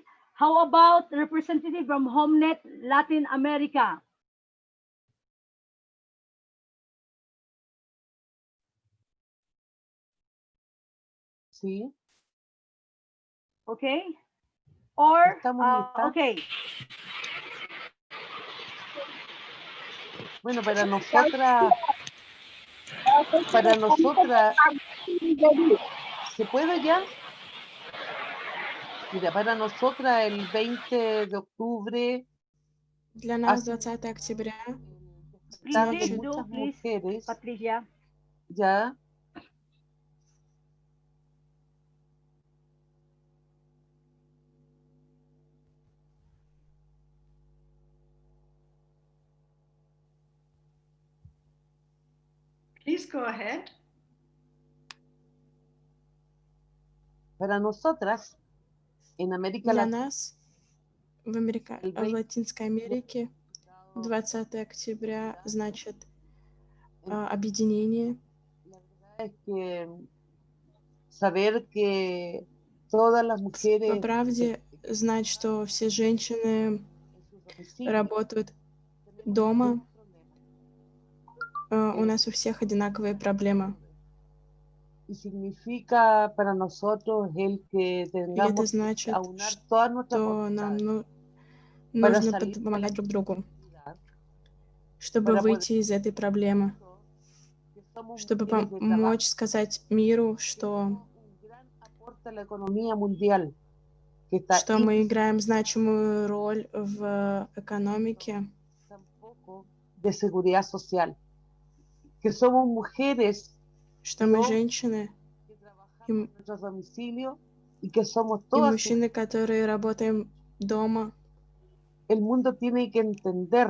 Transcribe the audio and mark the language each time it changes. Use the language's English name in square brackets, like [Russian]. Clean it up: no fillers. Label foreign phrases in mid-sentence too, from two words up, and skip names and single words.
[English] How about representative from HomeNet Latin America? [Spanish] Sí. [English] Okay. Or, okay. [Spanish] Bueno, para nosotras, ¿se puede ya? Mira, para nosotras el 20 de octubre. [Russian] Для нас 20 октября [Spanish] значит muchas mujeres. Patricia. Ya. [English] Please go ahead. [Spanish] Para nosotras, en América [Russian] Для [Spanish] Latina, [Russian] нас в Латинской Америке 20 октября значит объединение. [Spanish] Saber que todas las mujeres. [Russian] По правде, знать, что все женщины работают дома. У нас у всех одинаковые проблемы. [Spanish] Y significa para nosotros el que tengamos que aunar todas nuestras voluntades [Russian] нужно помогать друг другу, чтобы выйти из этой проблемы, чтобы помочь сказать миру, что мы играем значимую роль в экономике, [Spanish] de seguridad social, que somos mujeres, [Russian] что мы женщины и мужчины, которые работаем дома. [Spanish] El mundo tiene que entender